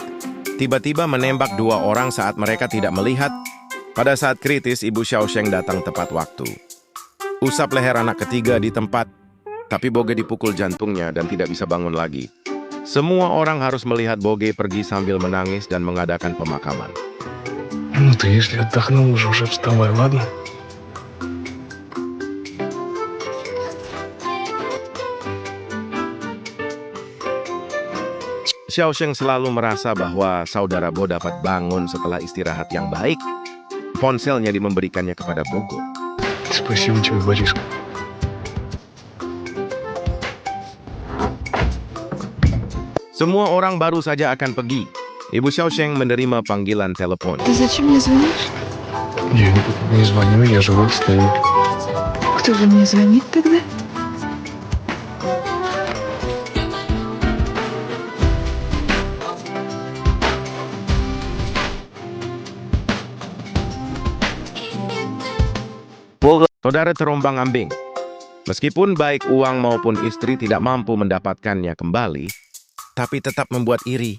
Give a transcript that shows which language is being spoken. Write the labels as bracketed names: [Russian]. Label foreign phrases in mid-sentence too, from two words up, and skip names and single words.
[Indonesian] Tiba-tiba menembak dua orang saat mereka tidak melihat. Pada saat kritis, Ibu Xiaosheng datang tepat waktu. Usap leher anak ketiga di tempat. Tapi Boge dipukul jantungnya dan tidak bisa bangun lagi. Semua orang harus melihat Boge pergi sambil menangis dan mengadakan pemakaman. [Russian] Ну ты, если отдохнул уже вставай, ладно? [Indonesian] Xiaosheng selalu merasa bahwa saudara Bo dapat bangun setelah istirahat yang baik. Ponselnya memberikannya kepada Bogo. [Russian] Спасибо тебе, Бориска. [Indonesian] Semua orang baru saja akan pergi. Ibu Xiaosheng menerima panggilan telepon. [Russian] Ты зачем мне звонишь? Я не звоню, я живой стою. Кто же мне звонит тогда? [Indonesian] Saudara terombang-ambing. Meskipun baik uang maupun istri tidak mampu mendapatkannya kembali, tapi tetap membuat iri.